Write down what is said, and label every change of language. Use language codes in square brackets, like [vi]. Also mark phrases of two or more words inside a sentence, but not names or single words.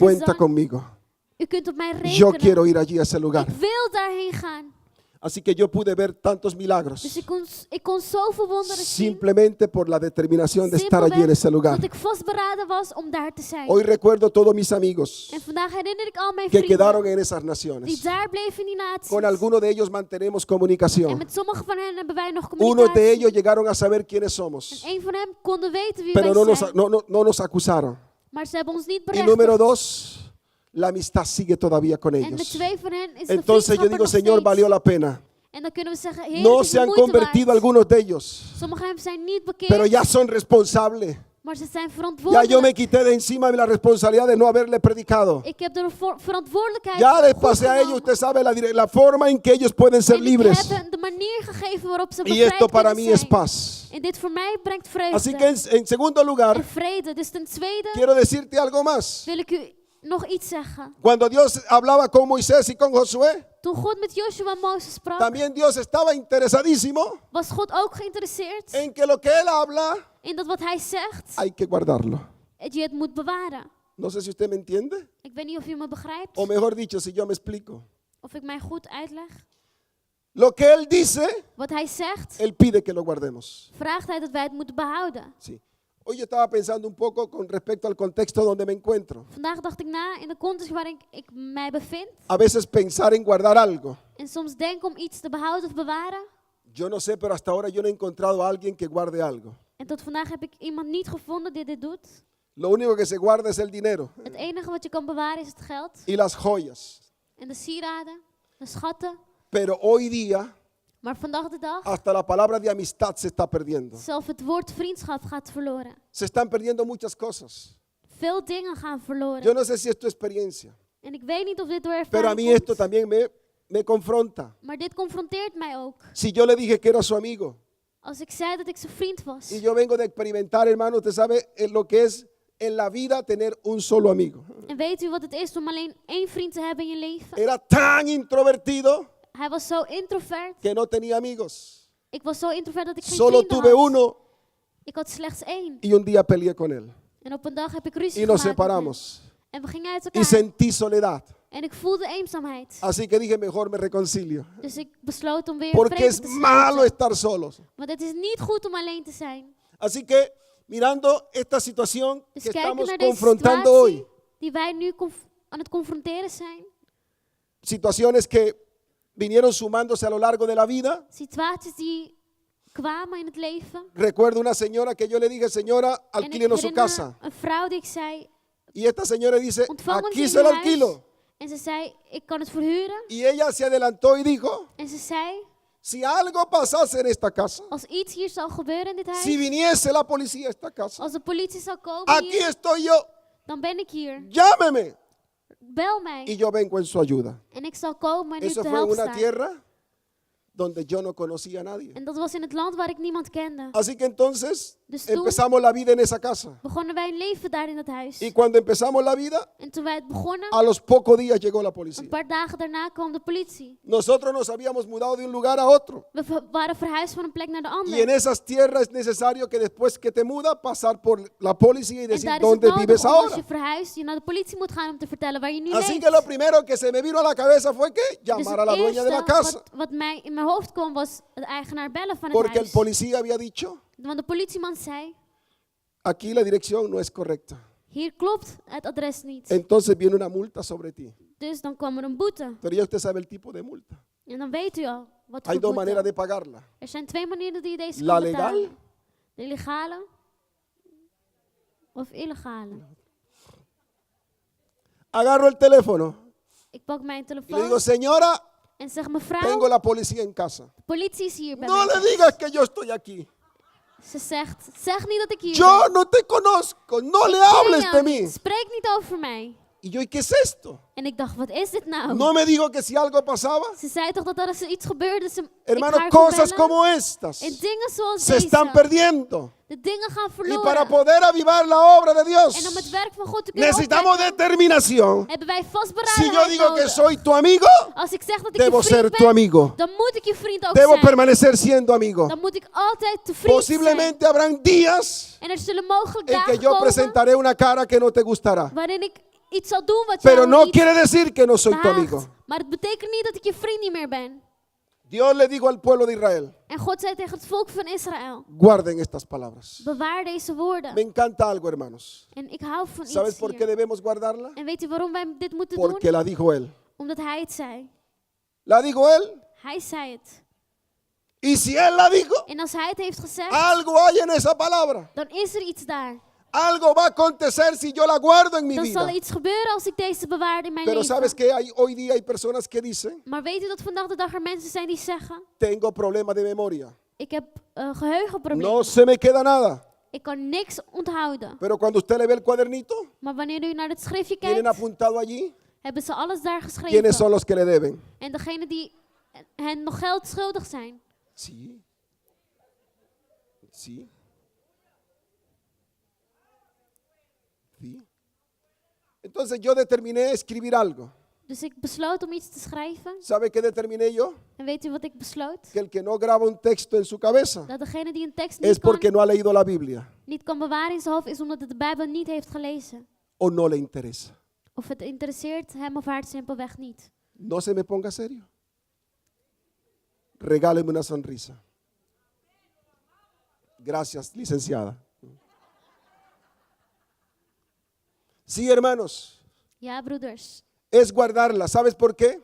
[es] cuenta [nl] dan, [es] conmigo. [nl] u kunt op mij [es] Yo [nl] rekenen. [es] quiero ir allí a ese lugar. [nl] Ik wil daarheen gaan. [es] Así que yo pude ver tantos [nl] Dus [es] milagros [nl] ik kon zoveel wonderen zien. [es] simplemente por la determinación de estar allí en ese lugar. [nl] dat ik vastberaden was om daar te zijn. [es] Hoy recuerdo todos mis amigos [nl] En vandaag herinner ik al mijn [es] que [nl] vrienden [es] quedaron en esas [nl] die [es] naciones. [nl] daar bleven in die naties. [es] Con algunos de ellos mantenemos [nl] En [es] comunicación. [nl] met sommige van hen hebben wij nog [es] Unos de [nl] communicatie. [es] ellos llegaron a saber quiénes [nl] En [es] somos, [nl] een van hen konden weten wie [es] pero [nl] wij [es] no [nl] zijn. [es] no nos acusaron. [nl] Maar ze hebben ons niet [es] Y [nl] berechtigd. [es] número dos, la amistad sigue todavía con [nl] En met [es] ellos. [nl] twee van hen is de [es] Entonces yo [nl] vriendschap er [es] digo, [nl] nog [es] Señor, [nl] steeds. [es] valió la pena. [nl] En dan kunnen we zeggen, Heer, [es] No [nl] het is [es] se [nl] de [es] han [nl] moeite [es] convertido [nl] waard. [es] algunos de ellos, [nl] Sommigen zijn niet bekeerd, [es] pero ya son responsables. [nl] maar ze zijn [es] Ya [nl] verantwoordelijk. [es] yo me quité de encima de la responsabilidad de no haberle predicado. [nl] Ik heb de verantwoordelijkheid [es] Ya les [nl] goed [es] pasé a ellos, [nl] genomen. [es] usted sabe, la forma en que ellos pueden ser [nl] En [es] libres. [nl] ik heb hen de manier gegeven waarop ze [es] Y [nl] bevrijd [es] esto para [nl] kunnen [es] mí es [nl] zijn. [es] paz. [nl] En dit voor mij brengt [es] Así [nl] vreugde. [es] que en segundo lugar, [nl] En vrede. Dus ten tweede [es] quiero decirte algo más. [nl] wil ik u nog iets zeggen. [es] Cuando Dios hablaba con Moisés y con Josué, [nl] Toen God met Joshua en Mozes sprak, [es] también Dios estaba interesadísimo [nl] was God ook geïnteresseerd [es] en que lo que Él habla [nl] in dat wat hij zegt, [es] hay que guardarlo. [nl] dat je het moet bewaren. [es] No sé si usted me entiende, [nl] Ik weet niet of u me begrijpt, [es] o mejor dicho, si yo me explico. [nl] of ik mij goed uitleg. [es] Lo que Él dice, [nl] Wat hij zegt, [es] Él pide que lo guardemos. [nl] vraagt hij dat wij het moeten behouden. [es] Sí. Hoy yo estaba pensando un poco con respecto al contexto donde me encuentro. [nl] Vandaag dacht ik na in de context waarin ik mij bevind. [es] A veces pensar en guardar algo. [nl] En soms denk om iets te behouden of bewaren. [es] Yo no sé, pero hasta ahora yo no he encontrado a alguien que guarde algo. [nl] En tot vandaag heb ik iemand niet gevonden die dit doet. [es] Lo único que se guarda es el dinero [nl] Het enige wat je kan bewaren is het geld. [es] y las joyas. [nl] En de sieraden, de schatten. [es] Pero hoy día [nl] Maar vandaag de dag, [es] hasta la palabra de amistad se está perdiendo. [nl] zelfs het woord vriendschap gaat verloren. [es] Se están perdiendo muchas cosas. [nl] Veel dingen gaan verloren. [es] Yo no sé si es tu experiencia, [nl] En ik weet niet of dit door [es] pero a [nl] ervaring [es] mí esto [nl] komt. [es] también me confronta. [nl] Maar dit confronteert mij ook. [es] Si yo le dije que era su amigo [nl] Als ik zei dat ik zijn vriend was. [es] y yo vengo de experimentar, hermano, usted sabe lo que es en la vida tener un solo amigo. [nl] En weet u wat het is om alleen één vriend te hebben in je leven? [es] Era tan introvertido [nl] Hij was zo introvert. [es] que no tenía amigos. [nl] Ik was zo introvert dat ik geen [es] Solo [nl] vrienden [es] tuve [nl] had. [es] uno [nl] Ik had slechts één. [es] y un día peleé con él [nl] En op een dag heb ik ruzie [es] y nos [nl] gemaakt met hem. [es] separamos [nl] En we gingen uit [es] y [nl] elkaar. [es] sentí soledad. [nl] En ik voelde eenzaamheid. [es] Así que dije, mejor me reconcilio. [nl] Dus ik besloot om weer [es] Porque [nl] vrede [es] es [nl] te [es] malo [nl] sluiten. [es] estar solos. [nl] Want het is niet goed om alleen te zijn. [es] Así que mirando esta situación [nl] Dus [es] que [nl] kijken [es] estamos [nl] naar deze [es] confrontando [nl] situatie [es] hoy, [nl] die wij nu aan het confronteren zijn. [es] situaciones que vinieron sumándose a lo largo de la vida. [nl] Situaties die kwamen in het leven. [es] Recuerdo una señora que yo le dije, señora, [nl] En ik [es] alquílenos su [nl] herinner [es] casa. [nl] een vrouw die ik zei, [es] Y esta señora dice, [nl] ontvang ons [es] aquí [nl] in [es] se lo [nl] je huis. [es] alquilo. [nl] En ze zei, ik kan het verhuren. [es] Y ella se adelantó y dijo, [nl] En ze zei, [es] si algo pasase en esta casa, [nl] als iets hier zal gebeuren in dit huis. [es] si viniese la policía a esta casa, [nl] Als de politie zal komen [es] aquí [nl] hier, [es] estoy yo, [nl] dan ben ik hier. [es] llámeme [nl] Bel [es] y [nl] mij. [es] yo vengo en su ayuda. [nl] En ik zal komen en u [es] Eso [nl] te [es] fue en [nl] helpen [es] una [nl] staan. [es] tierra donde yo no conocía a nadie. [nl] En dat was in het land waar ik niemand kende. [es] Así que entonces [nl] Dus toen [es] empezamos la vida en esa casa. [nl] begonnen wij een leven daar in dat huis. [es] Y cuando empezamos la vida, [nl] En toen wij het begonnen, [es] a los pocos días llegó la [nl] een [es] policía. [nl] paar dagen daarna kwam de politie. [es] Nosotros nos habíamos mudado de un lugar a otro. [nl] We waren verhuisd van een plek naar de [es] Y en [nl] andere. [es] esas tierras es necesario que después que te mudas, pasar por la policía y [nl] En [es] decir [nl] daar is het [es] dónde [nl] nodig [es] vives [nl] om als [es] ahora. [nl] je verhuist, je naar de politie moet gaan om te vertellen waar je nu [es] Así [nl] leeft. [es] que lo primero que se me vino a la cabeza fue que [nl] Dus [es] llamar a [nl] het [es] la dueña de la [nl] eerste [es] casa. [nl] wat mij in mijn hoofd kwam was het eigenaar bellen van het [es] Porque el [nl] huis. [es] policía había dicho, [nl] Want de politieman zei, [es] aquí la dirección no es correcta. [nl] hier klopt het adres niet. [es] Entonces viene una multa sobre ti. [nl] Dus dan kwam er een boete. [es] Pero ya usted sabe el tipo de multa. [nl] En dan weet u al wat [es] Hay [nl] voor [es] dos maneras [nl] boete. [es] de pagarla. [nl] Er zijn twee manieren die je deze [es] La [nl] kan [es] legal [nl] betalen. De legale of illegale. [es] Agarro el teléfono [nl] Ik pak mijn [es] y le [nl] telefoon [es] digo, señora, [nl] en zeg mevrouw, [es] tengo la policía en casa. [nl] de politie is hier bij [es] No [nl] mij [es] le [nl] thuis. [es] digas que yo estoy aquí. [nl] Ze zegt, zeg niet dat ik hier [es] Yo [nl] ben. [es] no te conozco, no [nl] Ik [es] le [nl] ken [es] hables [nl] jou [es] de [nl] niet. [es] mí. [nl] Spreek niet over mij. [es] Y yo, ¿y qué es esto? [nl] En ik dacht, wat is dit nou? [es] No me dijo que si algo pasaba. [nl] Ze zei toch dat als er iets gebeurde, ik [es] Hermano, [nl] haar kon [es] cosas [nl] bellen? [es] como estas [nl] En dingen zoals [es] se están [nl] deze, [es] perdiendo. [nl] de dingen gaan [es] Y para [nl] verloren. [es] poder avivar la obra de [nl] En om [es] Dios, [nl] het werk van God te kunnen [es] necesitamos [nl] opwekken, [es] determinación. [nl] hebben wij [es] Si [nl] vastberadenheid [es] yo digo que [nl] nodig. [es] soy tu amigo, [nl] Als ik zeg dat ik [es] debo [nl] je [es] ser [nl] vriend [es] tu [nl] ben, [es] amigo. [nl] dan moet ik je vriend ook [es] Debo [nl] zijn. [es] permanecer siendo amigo. [nl] Dan moet ik altijd te vriend zijn. [es] Posiblemente habrán días [nl] En er zullen mogelijk [es] en que [nl] dagen [es] yo [nl] komen [es] presentaré una cara que no te gustará. [nl] waarin ik iets zal doen wat [es] Pero [nl] jou [es] no [nl] niet [es] quiere decir que no soy tu [nl] behaagt. [es] amigo. [nl] Maar het betekent niet dat ik je vriend niet meer ben. [es] Dios le dijo al pueblo de Israel, [nl] En God zei tegen het volk van Israël, [es] guarden estas palabras. [nl] bewaar deze woorden. [es] Me encanta algo, hermanos. [nl] En ik hou van [es] ¿Sabes [nl] iets [es] por qué [nl] hier. [es] debemos guardarla? [nl] En weet u waarom wij dit moeten [es] Porque [nl] doen? [es] la dijo él. [nl] Omdat hij het zei. [es] La dijo él. [nl] Hij zei het. [es] Y si él la dijo, [nl] En als hij het heeft gezegd, [es] algo hay en esa palabra. [nl] dan is er iets daar. [es] Algo va a acontecer si yo la guardo en mi [nl] Dan zal er [es] vida. [nl] iets gebeuren als ik deze bewaar in mijn [es] Pero sabes [nl] leven. [es] que hoy día hay personas que dicen, [nl] Maar weet u dat vandaag de dag er mensen zijn die zeggen, [es] tengo problemas de memoria. [nl] ik heb geheugenproblemen. [es] No se me queda nada. [nl] Ik kan niks onthouden. [es] Pero cuando usted le ve el cuadernito, [nl] Maar wanneer u naar het schriftje [es] tienen [nl] kijkt, [es] apuntado allí [nl] hebben ze alles daar [es] quiénes [nl] geschreven. [es] son los que le deben. [nl] En degene die hen nog geld schuldig zijn. [es] Sí. Sí. Sí. Entonces yo determiné escribir algo. [nl] Dus ik besloot om iets te schrijven. [es] ¿Sabe qué determiné yo? [nl] En weet u wat ik besloot? [es] Que el que no graba un texto en su cabeza [nl] Dat degene die een tekst [es] es porque [nl] niet [es] no ha leído la Biblia [nl] kan bewaren in zijn hoofd, is omdat het de Bijbel niet heeft gelezen. [es] o no le interesa. [nl] Of het interesseert hem of haar simpelweg niet. [es] No se me ponga serio. Regáleme una sonrisa. Gracias, licenciada. Sí, hermanos, [nl] Ja, broeders. [es] es guardarla. ¿Sabes por qué?